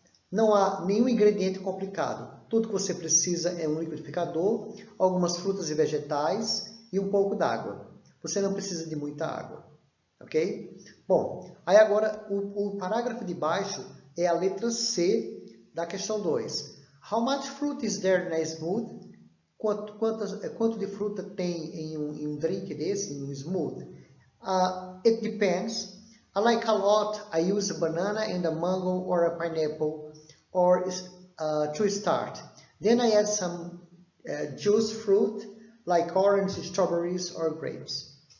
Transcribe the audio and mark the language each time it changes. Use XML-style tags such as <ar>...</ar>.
<pt>Não há nenhum ingrediente complicado. Tudo que você precisa é um liquidificador, algumas frutas e vegetais e um pouco d'água. Você não precisa de muita água, ok? Bom, aí agora o parágrafo de baixo é a letra C da questão 2.</pt> <en>How much fruit is there in a smoothie?</en> <pt>Quanto de fruta tem em um drink desse, em um smoothie?</pt> <en>It depends. I like a lot. I use a banana and a mango or a pineapple to start. Then I add some juice fruit like orange, strawberries or grapes.</en>